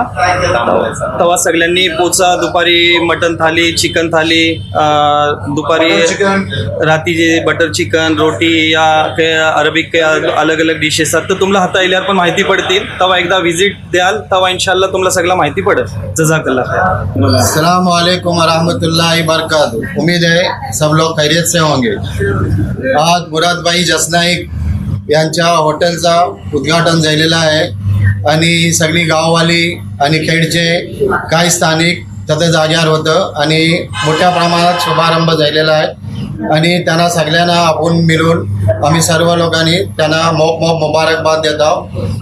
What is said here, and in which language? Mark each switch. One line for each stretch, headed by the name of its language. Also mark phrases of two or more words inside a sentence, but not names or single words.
Marathi: तेव्हा सगळ्यांनी पोचा. दुपारी मटन थाली, चिकन थाली, दुपारी रात्री बटर चिकन, रोटी या काही अरबिक काही अलग अलग डिशेस आहेत तर तुम्हाला हाता येल्यावर पण माहिती पडतील. तेव्हा एकदा व्हिजिट द्याल तेव्हा इन्शाल्लाह तुम्हाला सगळं माहिती पडेल.
Arabic: جزاك الله خير. السلام عليكم ورحمة الله وبركاته.
Hindi: उम्मीद है सब लोग खैरियत से होंगे.
Marathi: आज मुरादभाई जसनाईक यांच्या हॉटेलचा उद्घाटन झालेला आहे आणि सगळी गाववाली आणि खेडचे काही स्थानिक तिथे जाग्यावर होतं आणि मोठ्या प्रमाणात शुभारंभ झालेला आहे आणि त्यांना सगळ्यांना आपण मिळून आम्ही सर्व लोकांनी त्यांना मोप मुबारकबाद देत आहोत.